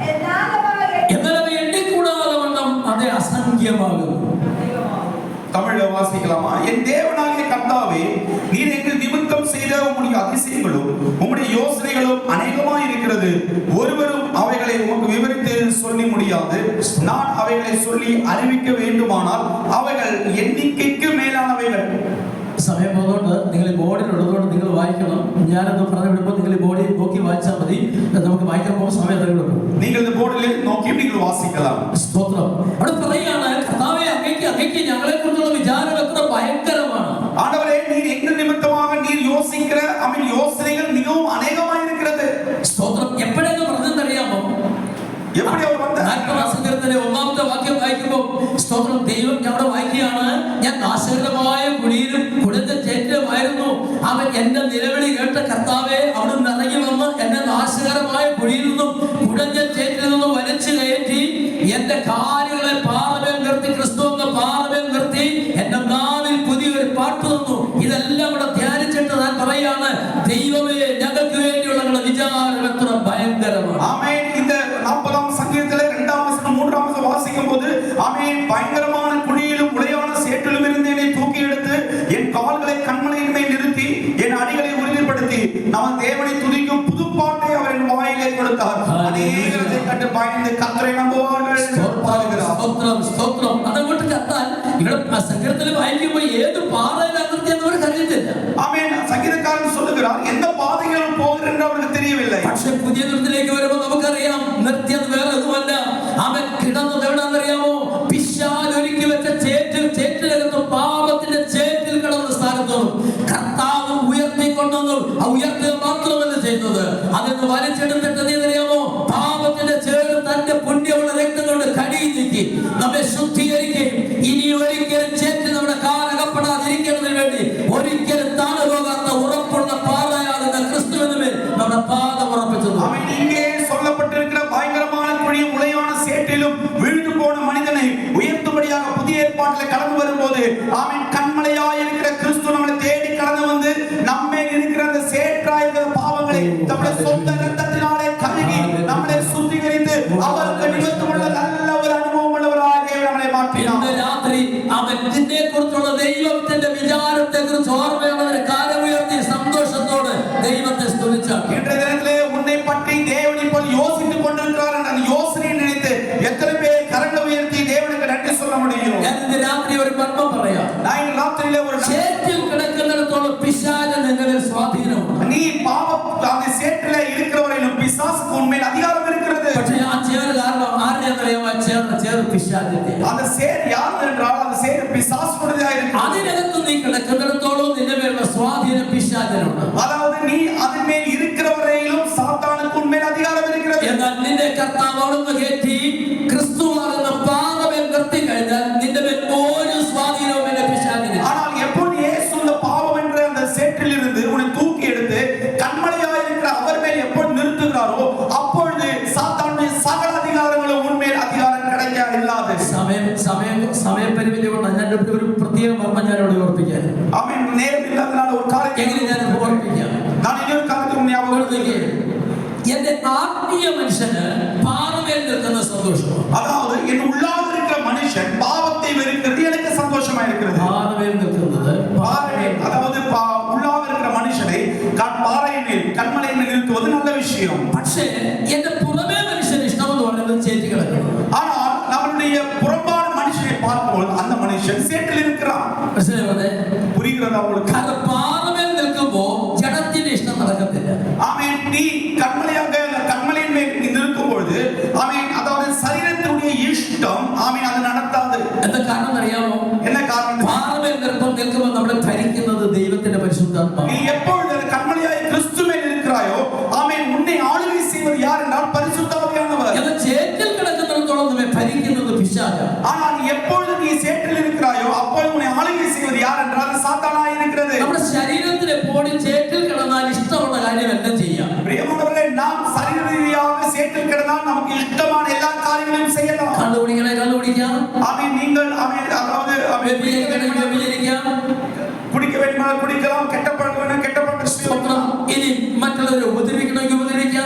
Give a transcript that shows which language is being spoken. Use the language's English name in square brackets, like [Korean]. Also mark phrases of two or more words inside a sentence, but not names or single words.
[Malayalam] എന്നാൽ അവ എണ്ണിക്കൂടാതെ വണ്ണം അത് അസംഖ്യമാകുന്നു. [Tamil] தமிழ்ல வாசிக்கலாமா? என் தேவனாகிய கர்த்தாவே, நீர் எங்கள் நிமித்தம் செய்த உம்முடைய அதிசயங்களும் உம்முடைய யோசனைகளும் அநேகமாய் இருக்கிறது. ஒருவரும் அவைகளை உமக்கு விவரித்து சொல்லி முடியாது. நான் அவைகளை சொல்லி அறிவிக்க வேண்டுமானால் அவைகள் [Malayalam] എണ്ണിക്കയ്ക്ക് മേലാണവകൾ. സമയം പോകുന്നുണ്ട്. നിങ്ങൾ ഈ ബോർഡിൽ ഉള്ളതുകൊണ്ട് നിങ്ങൾ വായിക്കണം. ഞാനത് പറഞ്ഞു വിടുമ്പോൾ നിങ്ങൾ ഈ ബോർഡിൽ നോക്കി വായിച്ചാൽ മതി. നമുക്ക് വായിക്കാൻ പോകുന്ന സമയം അറിയുള്ളൂ. നിങ്ങൾ ഇത് ബോർഡിൽ നോക്കി നിങ്ങൾ വാസിക്കണം. സ്തോത്രം. അവിടെ പറയുകയാണ്, കർത്താവേ, അങ്ങേക്ക് ഞങ്ങളെ കുറിച്ചുള്ള വിചാരം എത്ര ഭയങ്കരമാണ്. [Tamil] ஆண்டவரே, நீர் எங்கள் நிமித்தமாக நீர் யோசிக்கிற யோசனைகள் மிகவும் அநேகமாய் இருக்கிறது. [Malayalam] സ്തോത്രം. എപ്പോഴെന്ന് പറഞ്ഞെന്നറിയാമോ? [Tamil] எப்படி அவர் வந்தார்? [Malayalam] സങ്കീർത്തനത്തിലെ 1-ാമത്തെ വാക്യം വായിക്കുമ്പോൾ സ്തോത്രം, ദൈവം ഞങ്ങളുടെ വായിക്കുകയാണ്, ഞാൻ നാശകരമായ കുഴിയിലും കുടഞ്ഞ ചേറ്റിലുമായിരുന്നു. അവൻ എന്റെ നിലവിളി കേട്ട കർത്താവേ, അവിടുന്ന് ഇറങ്ങി വന്ന് എന്നെ നാശകരമായ കുഴിയിൽ നിന്നും കുടഞ്ഞ ചേറ്റിൽ നിന്നും വലിച്ചു കയറ്റി എന്റെ കാലുകളെ പാറമേൽ നിർത്തി, ക്രിസ്തു എന്ന പാറമേൽ നിർത്തി എന്റെ നാവിൽ പുതിയൊരു പാട്ട് തന്നു. ഇതെല്ലാം ഇവിടെ ധ്യാനിച്ചിട്ട് ഞാൻ പറയാണ്, ദൈവമേ, ഞങ്ങൾക്ക് വേണ്ടിയുള്ള ഞങ്ങളുടെ വിചാരം എത്ര ഭയങ്കരമാണ്. ആമേൻ. இந்த 40-ാം സങ്കീർത്തനത്തിലെ 2-ാം വചനം 3-ാം വചനം വാസിക്കുമ്പോൾ ആമേൻ, [Tamil] பயங்கரமான குழியிலும் உளையான சேற்றிலும் இருந்து என்னை தூக்கி எடுத்து என் கால்களை கண்மலையின் மேல் நிறுத்தி என் அடிகளை உறுதிப்படுத்தி நாம் தேவனை துதிக்கும் புதுப்பாட்டை அவர் என் வாயிலே கொடுத்தார். அநேகர் அதை கண்டு பயந்து கர்த்தரை நம்புவார்கள். [Malayalam] സ്തോത്രം. അതുകൊണ്ട് കർത്താൻ ഇവിടെ സങ്കീർത്തനത്തിൽ വായിക്കുമ്പോൾ ഏത് പാറയിലാണ് നിർത്തിയെന്നവർക്ക് അറിയത്തില്ല. ആമേൻ. [Tamil] സംഗീതക്കാരൻ சொல்லுகிறார், எந்த பாதையில் போகிறேன் அவருக்கு தெரியவில்லை. [Malayalam] പക്ഷേ പുതിയ നിർത്തിലേക്ക് വരുമ്പോൾ നമുക്കറിയാം, നിർത്തിയത് വേറെ ഒന്നുമല്ല. അവൻ കിടന്നത് എവിടെയാണെന്നറിയാമോ? പിശാച് ഒരുക്കി വെച്ച ചേറ്റിനകത്ത്, പാപത്തിന്റെ ചേറ്റിൽ കിടന്ന സ്ഥാനത്ത് കർത്താവ് ഉയർത്തിക്കൊണ്ടുവന്നു. ആ ഉയർത്തുക മാത്രമല്ല ചെയ്യുന്നത്, അതിന് വലിച്ചെടുത്തിട്ട് അറിയാമോ? പാപത്തിന്റെ ചേറ് തന്റെ പുണ്യമുള്ള രക്തം കൊണ്ട് കഴുകി നീക്കി നമ്മെ ശുദ്ധീകരിക്കുകയും ഇനി ഒരിക്കലും ചേറ്റ് നമ്മുടെ കാലകപ്പെടാതിരിക്കുന്നതിന് വേണ്ടി ഒരിക്കലും താണു പോകാത്ത ഉറപ്പുള്ള പാറയാകുന്ന ക്രിസ്തുവിന് മേൽ നമ്മുടെ പാദം ഉറപ്പിച്ചു. [Tamil] இங்கே சொல்லப்பட்டிருக்கிற பயங்கரமான குழியும் உளையான சேற்றிலும் விழுந்து போன மனிதனை உயர்த்தும்படியாக புதிய ஏற்பாட்டில் கடந்து வரும்போது ஆமென், கண்மலையாய் இருக்கிற கிறிஸ்து நம்மை தேடி கடந்து வந்து நம்மை இருக்கிற அந்த சேற்றாய் இருக்கிற பாவங்களை நம்முடைய சொந்த இரத்தத்தினாலே கழுகி நம்மை சுத்திகரித்து அவருக்கு நிமித்தமுள்ள நல்ல ஒரு அனுபவம் உள்ளவராக நம்மை மாற்றினார். [Malayalam] ഇന്ന് രാത്രി അവൻ ഇതിനെക്കുറിച്ചുള്ള ദൈവത്തിന്റെ വിചാരത്തെക്കുറിച്ച് ഓർമ്മയുള്ളവരെ കാലമുയർത്തി സന്തോഷത്തോടെ ദൈവത്തെ സ്തുതിച്ചാൽ [Tamil] இன்றைய தினத்திலே உன்னை பற்றி தேவன் இப்போ யோசித்துக் கொண்டிருக்கிறார் என்ற யோசனையை நினைத்து எத்தனை பேர் கரங்களை உயர்த்தி தேவனுக்கு நன்றி சொல்ல முடியும்? [Malayalam] ഞാൻ ഇന്ന് രാത്രി ഒരു മർമ്മം പറയാം. [Tamil] நான் ராத்திரியிலே ஒரு [Malayalam] ചേറ്റിൽ കിടക്കുന്നിടത്തോളം പിശാച് നിങ്ങളിൽ സ്വാധീനമുണ്ട്. [Tamil] நீ அந்த சேற்றில இருக்கிறவரையிலும் பிசாசுக்கு உன்மேல் அதிகாரம் இருக்கிறது. [Malayalam] പക്ഷേ ആ ചേറ് കാരണം ആരുടെയെന്നറിയാമോ? ചേറ് പിശാചിന്റെ. [Tamil] அந்த சேர் யார் என்றால் அந்த சேர் பிசாசுடையதாக இருக்கு. [Malayalam] അതിനകത്ത് നീ കിടക്കുന്നിടത്തോളം നിന്റെ മേലുള്ള സ്വാധീനം പിശാചിനുണ്ട്. [Tamil] அதாவது நீ அதன் மேல் இருக்கிறவரையிலும் சாத்தானுக்கு உன்மேல் அதிகாரம் இருக்கிறது. [Malayalam] എന്നാൽ നിന്റെ കർത്താവ് അവിടുന്ന് കയറ്റി ക്രിസ്തുവാകുന്ന പാറമേൽ നിർത്തി കഴിഞ്ഞാൽ നിന്റെ മേൽ ഒരു സ്വാധീനവും എന്റെ പിശാചിന്. [Tamil] ஆனால் எப்பொழுது இயேசு அந்த பாவம் என்ற அந்த சேற்றில் இருந்து உன்னை தூக்கி எடுத்து கண்மலையாய் இருக்கிற அவர் மேல் எப்பொழுது நிறுத்துகிறாரோ அப்பொழுது சாத்தானுடைய சகல அதிகாரங்களும் உன்மேல் அதிகாரம் கிடைக்க இல்லாது. [Malayalam] സമയപരിമിതി കൊണ്ട് ഞാൻ ഒരു പ്രത്യേക മർമ്മം ഞാനിവിടെ ഓർപ്പിക്കാൻ. [Tamil] ஆமென். நேரம் இல்லாதனால ஒரு காரியத்தை [Malayalam] എങ്ങനെ ഞാൻ ഓർപ്പിക്കാം? [Tamil] நான் இன்னொரு காரியத்தை ஞாபகப்படுத்துகிறேன். [Malayalam] എന്റെ ആത്മീയ മനുഷ്യന് പാറമേൽ നിൽക്കുന്ന സന്തോഷമാണ്. [Tamil] அதாவது என் உள்ளாக இருக்கிற மனுஷன் பாவத்தை வெறுக்கிறது எனக்கு சந்தோஷமா இருக்கிறது. [Malayalam] പാറമേൽ നിൽക്കുന്നത് [Tamil] அதாவது உள்ளாக இருக்கிற மனுஷனை பாறையின் மேல் கண்மலையின் மேல் நிறுத்துவது நல்ல விஷயம். [Malayalam] പക്ഷേ എന്റെ പുറമേ മനുഷ്യന് ഇഷ്ടമെന്ന് പറയുന്നത് ചേറ്റി കിടക്കണം. [Tamil] ஆனால் நம்மளுடைய புறம்பான மனுஷனை பார்க்கும்போது அந்த மனுஷன் சேற்றில் இருக்கிறான். புரிகிறதா உங்களுக்கு? [Malayalam] കാരണം പാറമേൽ നിൽക്കുമ്പോ ജഡത്തിന്റെ ഇഷ്ടം നടക്കത്തില്ല. [Tamil] ஆமென். நீ கண்மலையின் மேல் நிற்கும் பொழுது ஆமென், அதாவது சரீரத்தினுடைய இஷ்டம் ஆமென் அது நடத்தாது. [Malayalam] എന്താ കാരണം അറിയാമോ? [Tamil] என்ன காரணம்? [Malayalam] പാറമേൽ നിൽക്കുമ്പോൾ നമ്മളെ ഭരിക്കുന്നത് ദൈവത്തിന്റെ പരിശുദ്ധാത്മാവ്. [Tamil] நீ எப்பொழுது கண்மலையாய் கிறிஸ்து மேல் இருக்கிறாயோ ஆமென், உன்னை ஆளுகை செய்வது யார் என்றால் பரிசுத்த ஆவியானவர். [Malayalam] എന്നാൽ ചേറ്റിൽ കിടക്കുന്നിടത്തോളം നമ്മെ ഭരിക്കുന്നത് പിശാചാണ്. [Tamil] ஆனால் எப்பொழுது நீ சேற்றில் இருக்கிறாயோ அப்பொழுது உன்னை ஆளுகை செய்வது யார் என்றால் சாத்தானாய் இருக்கிறது. [Malayalam] നമ്മുടെ ശരീരത്തിലെ പോടി ചേറ്റിൽ കിടന്നാൽ ഇഷ്ടമുള്ള കാര്യമെല്ലാം ചെയ്യാം. പ്രിയമുള്ളവരെ, [Tamil] நாம் சரீர ரீதியாக சேற்றில் கிடந்தால் நமக்கு இஷ்டமான எல்லா காரியங்களையும் செய்யலாம். [Malayalam] കണ്ടുപിടിക്കാം. [Tamil] ஆமென். நீங்கள் ஆமென், அதாவது [Malayalam] വ്യഭിചരിക്കാം. [Tamil] குடிக்க வேண்டுமானால் குடிக்கலாம், கெட்ட பழக்கம் வேணும் கெட்ட பழக்கம் செய்யலாம். [Malayalam] ഇനി മറ്റുള്ളവരെ ഉപദ്രവിക്കണമെങ്കിൽ ഉപദ്രവിക്കാം.